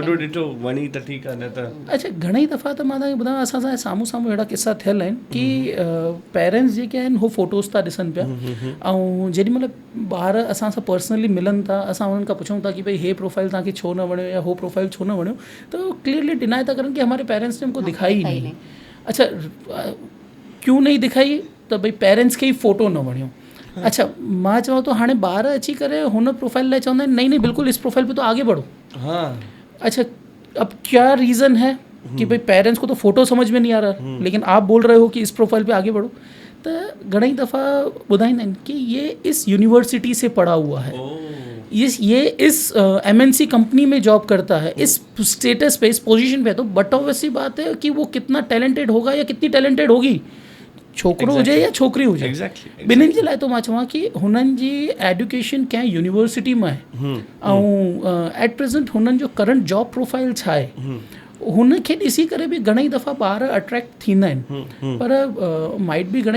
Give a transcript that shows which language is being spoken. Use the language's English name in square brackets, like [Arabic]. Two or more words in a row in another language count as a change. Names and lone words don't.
[Sindhi] फ़ोटो ॾिठो वणी त ठीकु आहे न त अच्छा घणेई दफ़ा त मां तव्हांखे ॿुधायां असां साम्हूं साम्हूं अहिड़ा किस्सा थियल आहिनि कि पेरेंट्स जेके आहिनि उहो फ़ोटोज़ था ॾिसनि पिया ऐं जेॾी महिल ॿार असां सां पर्सनली मिलनि था असां उन्हनि खां पुछूं था कि भई हे प्रोफाइल तव्हांखे छो न वणियो या हो प्रोफाइल छो न वणियो त उहो [English] clearly deny [Sindhi] था करनि कि [Urdu] ہمارے پیرنٹس نے ہمکو دکھائی ہی نہیں. اچھا کیوں نہیں دکھائی [Sindhi] त भई पेरेंट्स खे ई फ़ोटो न वणियो अच्छा मां चवां थो हाणे ॿार अची करे हुन प्रोफाइल लाइ चवंदा आहिनि [Urdu] نہیں نہیں بالکل اس پروفائل پہ تو آگے بڑھو اچھا اب کیا ریزن ہے کہ بھائی پیرنٹس کو تو فوٹو سمجھ میں نہیں آ رہا لیکن آپ بول رہے ہو کہ اس پروفائل پہ آگے بڑھو [Sindhi] त घणेई दफ़ा ॿुधाईंदा आहिनि कि [Urdu] یہ اس یونیورسٹی سے پڑھا ہوا ہے یہ اس MNC کمپنی میں جاب کرتا ہے اس اسٹیٹس پہ اس پوزیشن پہ تو [English] but obviously [Urdu] بات ہے کہ وہ کتنا ٹیلنٹڈ ہوگا یا کتنی ٹیلنٹڈ ہوگی [Sindhi] छोकिरो हुजे या छोकिरी हुजे ॿिन्हिनि जे लाइ तो मां चवां कि हुननि जी एडुकेशन कंहिं यूनिवर्सिटी में आहे ऐं [English] at present [Sindhi] हुननि जो [English] current job profile [Sindhi] छा आहे हुनखे ॾिसी करे बि घणेई दफ़ा ॿार अट्रैक्ट थींदा आहिनि पर माइट बि घणेई